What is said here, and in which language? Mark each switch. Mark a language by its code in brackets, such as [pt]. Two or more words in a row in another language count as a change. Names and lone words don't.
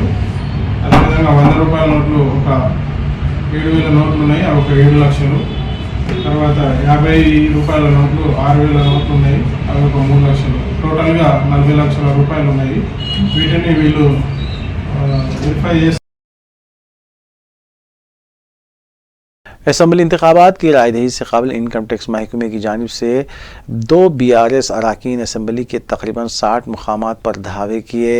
[te] అదేవిధంగా 100 రూపాయల నోట్లు ఒక 7,000 నోట్లు ఉన్నాయి, అవి ఒక 7 లక్షలు. తర్వాత 50 రూపాయల నోట్లు 6,000 నోట్లు ఉన్నాయి, అవి ఒక 3 లక్షలు. టోటల్గా 40 లక్షల రూపాయలు ఉన్నాయి. వీటిని వీళ్ళు వెరిఫై చేసి [ur] اسمبلی انتخابات کی رائے دہی سے قبل انکم ٹیکس محکمے کی جانب سے 2 BRS اراکین اسمبلی کے تقریباً 60 مقامات پر دھاوے کیے۔